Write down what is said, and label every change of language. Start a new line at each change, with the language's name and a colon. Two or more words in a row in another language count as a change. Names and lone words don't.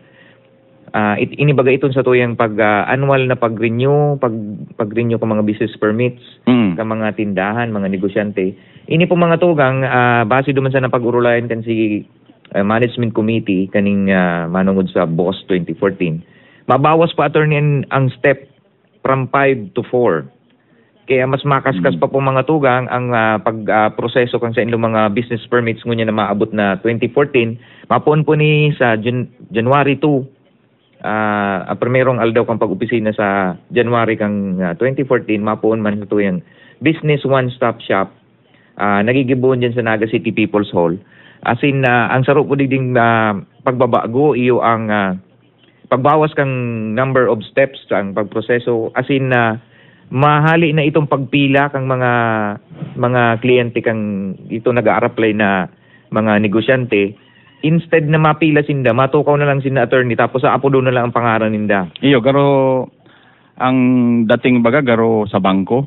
Bikol: Inibaga iton sa tuyang annual na pag-renew ka mga business permits, ka mga tindahan, mga negosyante. Ini po mga tugang base duman sa napag-urulayan kan si Management Committee kaning manungod sa BOSS 2014. Mabawas pa attorney ang
English: step from 5 to 4.
Bikol: Kaya mas makaskas pa po mga tugang ang pagproseso kang sa inyong mga business permits ngunya na maabot na 2014. Mapuon po ni sa January 2. Primerong aldaw kang pag-opisina sa January kang 2014. Mapuon man ito yung Business One-Stop Shop. Nagigibuon dyan sa Naga City People's Hall. As in, ang sarap po ding pagbabago, iyo ang pagbawas kang
English: number of steps
Bikol: ang pagproseso. As in, mahali na itong pagpila kang mga kliyente kang ito nag-a-apply na mga negosyante, instead na mapila sinda, matukaw na lang sinda attorney tapos sa apo doon na lang ang pangaran ninda. Iyo garo ang dating baga garo sa bangko.